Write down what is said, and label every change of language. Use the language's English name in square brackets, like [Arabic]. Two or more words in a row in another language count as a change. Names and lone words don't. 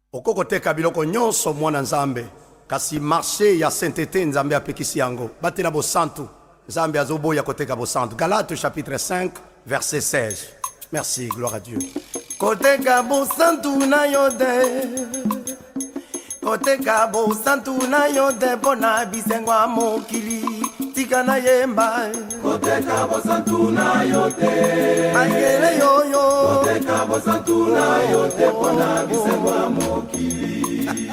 [Lingala] Oko koteka biloko nyonso, mwana Nzambe, kasi marché ya sainteté, Nzambe apekisi yango. Batela bosantu, Nzambe azoboya koteka bosantu. [French] Galates chapitre cinq, verset seize. Merci, gloire à Dieu. [Lingala] Koteka bosantu na yo te. Koteka bosantu na yo te, mpo na bisengo ya mokili. Tika na yemba. Koteka bosantu na yo te. Mayele yo yo. Koteka bosantu na yo te, mpo na bisengo ya mokili.